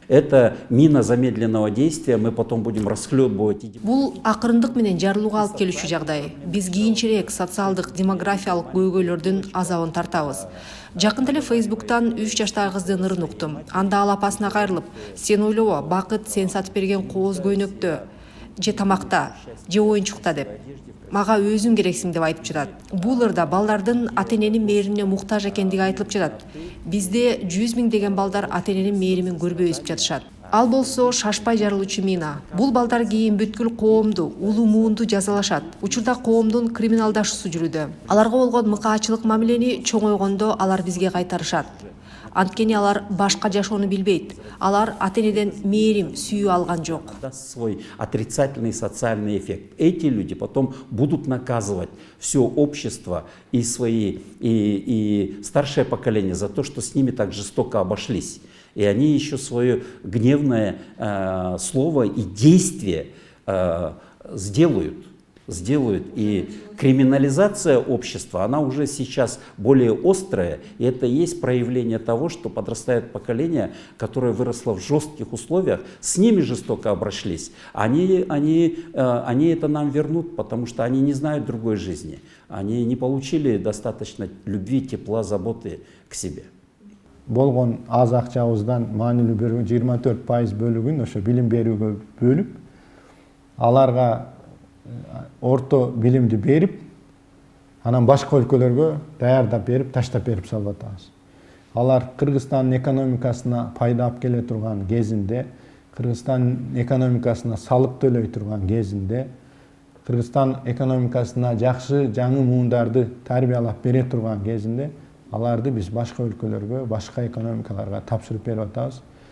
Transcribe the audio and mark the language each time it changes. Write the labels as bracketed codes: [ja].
[ru] Это мина замедленного действия, мы потом будем расхлебывать. [ky] Бул акырындык менен жарылууга алып келүүчү жагдай. Биз кийинчерээк социалдык, демографиялык көйгөйлөрдүн азабын тартабыз. Жакында эле Facebook'тан 3 жаштагы кыздын ырын уктум. Анда ал апасына кайрылып, "Сен ойлобо, бакыт сен сатып берген кооз көйнөктө, же тамакта, же оюнчукта" деп. "Мага өзүң керексиң" деп айтып жатат. Бул ырда балдардын ата-эненин мээримине муктаж экендиги айтылып жатат. Бизде 100 000 деген балдар ата-эненин мээримин көрбөй өсүп жатышат. Ал болсо шашпай жарылуучу мина. Бул балдар кийин бүткүл коомду, улуу муунду жазалашат. Учурда коомдун криминалдашуусу жүрүүдө. Аларга болгон мыкаачылык мамилени чоң ойгондо алар бизге кайтарышат. Анткени алар башка жашоону билбейт. Алар ата-энеден мээрим, сүйүү алган жок. [ru] Даст свой отрицательный социальный эффект. Эти люди потом будут наказывать все общество и старшее поколение за то, что с ними так жестоко обошлись. И они еще свое гневное слово и действие сделают. И криминализация общества, она уже сейчас более острая, и это есть проявление того, что подрастает поколение, которое выросло в жестких условиях, с ними жестоко обошлись. Они это нам вернут, потому что они не знают другой жизни. Они не получили достаточно любви, тепла, заботы к себе. [ky] Болгон аз акчабыздан маанилүү бир 24% бөлүгүн ошо билим берүүгө бөлүп, аларга орто билимди берип, анан башка өлкөлөргө даярдап берип, таштап берип салып атабыз. Алар Кыргызстандын экономикасына пайда алып келе турган кезинде, Кыргызстан экономикасына салык төлөй турган кезинде, Кыргызстан экономикасына жакшы жаңы муундарды тарбиялап бере турган кезинде, аларды биз башка өлкөлөргө, башка экономикаларга тапшырып берип атабыз.